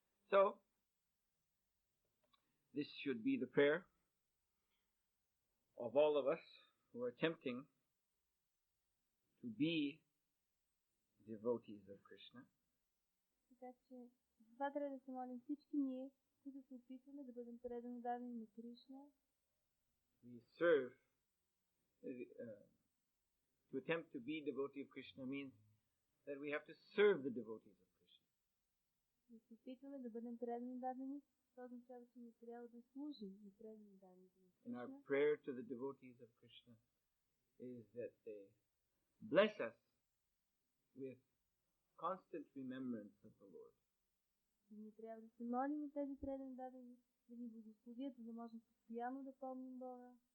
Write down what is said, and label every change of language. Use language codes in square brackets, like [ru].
[en] So, this should be the prayer of all of us who are attempting to be devotees of Krishna. [bg] Така че това трябва да се молим всички ние, които се опитваме да бъдем предано дадени на Кришна. [en] We serve. To attempt to be devotee of Krishna means that we have to serve the devotees of Krishna. [bg] Да се опитваме да бъдем предано дадени, това означава, че ние трябва да служим на предано дадените на Кришна. [en] And our prayer to the devotees of Krishna is that they bless us with constant remembrance of the Lord. [bg] Ние трябва да се молим от тези предани дадени, да ни благословят, за да можем постоянно да помним Бога.